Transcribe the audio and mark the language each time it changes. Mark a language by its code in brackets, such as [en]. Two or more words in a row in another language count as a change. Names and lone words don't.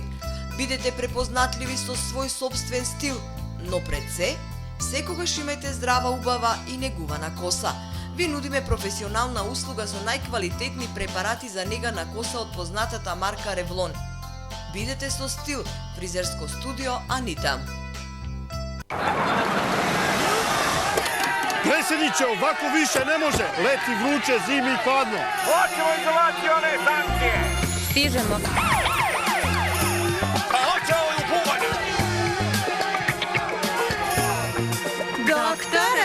[mk] Бидете препознатливи со свој собствен стил, но пред се, секогаш имајте здрава, убава и негувана коса. Ви нудиме професионална услуга со најквалитетни препарати за нега на коса од познатата марка Ревлон. Бидете со стил, фризерско студио Анита. [bs] Predsjedniče, ovako više ne može. Leti vruće, zimi i hladno. Hoćemo izolacione sankcije. Stižemo. A hoće ovo u buvanje. Doktore!